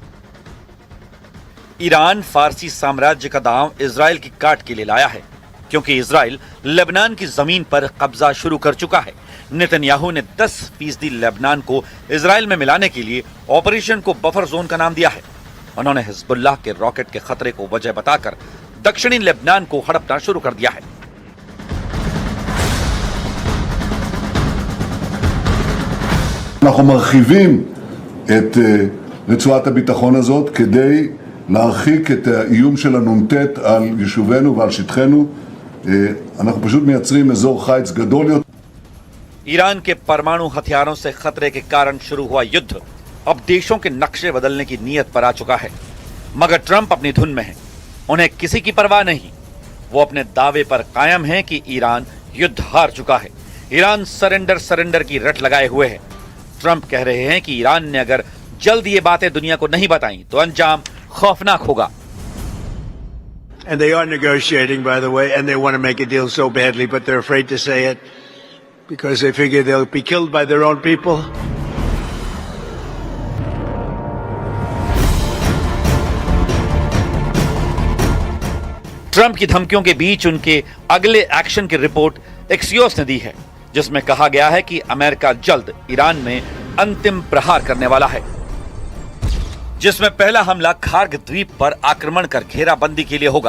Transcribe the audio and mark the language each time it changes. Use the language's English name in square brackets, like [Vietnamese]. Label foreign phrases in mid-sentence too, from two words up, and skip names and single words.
[Hindi] ईरान फारसी साम्राज्य का दांव इजराइल की काट के लिए लाया है, क्योंकि इजराइल लेबनान की जमीन पर कब्जा शुरू कर चुका है। नेतन्याहू ने 10% लेबनान को इजराइल में मिलाने के लिए ऑपरेशन को [English] buffer zone [Hindi] का नाम दिया है। उन्होंने हिजबुल्लाह के रॉकेट के खतरे को वजह बताकर दक्षिणी लेबनान को हड़पना शुरू कर दिया है। [Hebrew] אנחנו מרחיבים את רצועת הביטחון הזאת כדי להרחיק את האיום של הנ"ט על יישובינו ועל שטחנו. אנחנו פשוט מייצרים אזור חיץ גדול יותר. [Hindi] ईरान के परमाणु हथियारों से खतरे के कारण शुरू हुआ युद्ध अब देशों के नक्शे बदलने की नीयत पर आ चुका है। मगर ट्रंप अपनी धुन में है, उन्हें किसी की परवाह नहीं। वो अपने दावे पर कायम हैं कि ईरान युद्ध हार चुका है। ईरान सरेंडर की रट लगाए हुए है। ट्रंप कह रहे हैं कि ईरान ने अगर जल्द ये बातें दुनिया को नहीं बताई तो अंजाम खौफनाक होगा। [English] And they are negotiating, by the way, and they want to make a deal so badly, but they're afraid to say it because they figure they'll be killed by their own people. [Hindi] ट्रंप की धमकियों के बीच उनके अगले एक्शन की रिपोर्ट एक्सियोस ने दी है, जिसमें कहा गया है कि अमेरिका जल्द ईरान में अंतिम प्रहार करने वाला है, जिसमें पहला हमला खार्ग द्वीप पर आक्रमण कर घेराबंदी के लिए होगा।